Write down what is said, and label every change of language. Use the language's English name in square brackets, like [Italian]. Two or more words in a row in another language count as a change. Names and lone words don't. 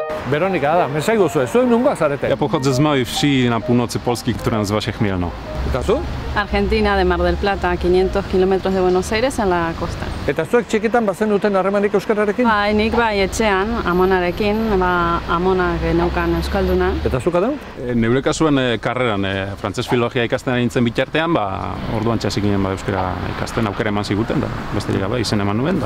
[Basque] Weronika, Adam, esaigu zuek nungoa zarete? [Polish] Ja pochodzę z małej wsi na północy Polski, która nazywa się Chmielno. [Basque] Eta zu? [Spanish] Argentina, de Mar del Plata, 500 kilómetros de Buenos Aires en la costa. [Basque] Eta zuek txikitan bazen duten harremanik euskararekin? Nik etxean, amonarekin, amonak neukan euskalduna. Eta zuk adau? Neure kasuan karreran frantses filologia ikasten ari nintzen bitartean, orduan txasik ginen euskara ikasten aukera eman ziguten, da besterik gabe izen eman nuen.